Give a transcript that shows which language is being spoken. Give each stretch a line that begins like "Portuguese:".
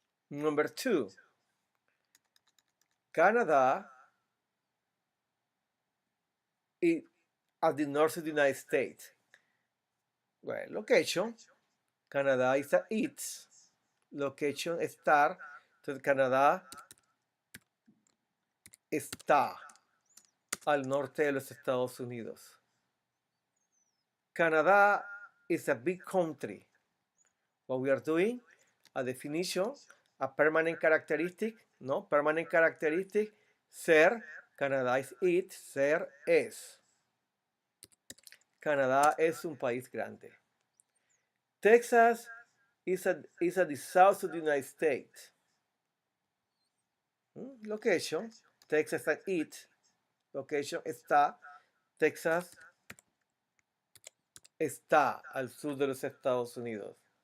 English: Number two, Canada is at the north of the United States. Well, location, Canada is a it. Location estar.
Spanish: Entonces Canadá está al norte de los Estados Unidos.
English: Canada is a big country. What we are doing, a definition, a permanent characteristic, no, permanent characteristic, ser, Canadá is it, ser es.
Spanish: Canadá es un país grande.
English: Texas is at the south of the United States. Location, Texas and it.
Spanish: Location está, Texas está al sur de los Estados Unidos.